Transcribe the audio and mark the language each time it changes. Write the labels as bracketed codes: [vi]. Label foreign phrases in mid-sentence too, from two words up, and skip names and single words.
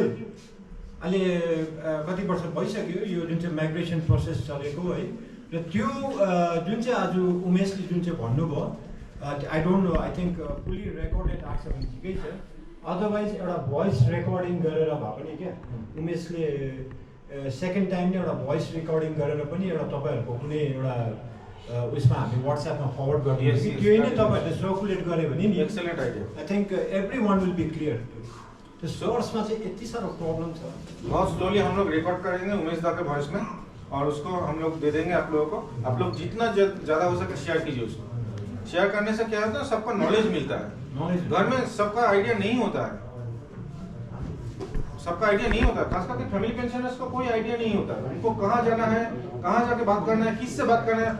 [ne] अहिले कति वर्ष भइसक्यो यो जुन चाहिँ माइग्रेसन प्रोसेस चलेको है, र त्यो जुन चाहिँ आज उमेशले जुन चाहिँ भन्नुभयो, [en] I don't know, I think fully recorded [ne] आएको छ भने ठिकै छ, अदरवाइज एउटा [en] voice recording [ne] गरेर भए पनि क्या उमेशले [en] second time [ne] नै एउटा [en] voice recording [ne] गरेर पनि एउटा तपाईँहरूको कुनै एउटा उसमा हामी WhatsApp मा फरवर्ड गरिदिन्छ कि त्यो नै तपाईँहरूले सर्कुलेट गऱ्यो भने नि [en] excellent idea. I think every one will be clear. [ne] तो सोर्समा चाहिँ यति सारो प्रॉब्लम था। [hi] बहुत स्लोली हम लोग रिकॉर्ड करेंगे उमेश दा के वॉइस में और उसको हम लोग दे देंगे आप लोगों को। आप लोग जितना ज़्यादा हो सके शेयर कीजिए उसको। शेयर करने से क्या होता है, सबका नॉलेज मिलता है। घर में सबका आइडिया नहीं होता है, सबका आइडिया नहीं होता, खास करके [en] family pensioners [hi] को कोई आइडिया नहीं होता उनको कहाँ जाना है, कहाँ जाके बात करना है, किससे बात करना है।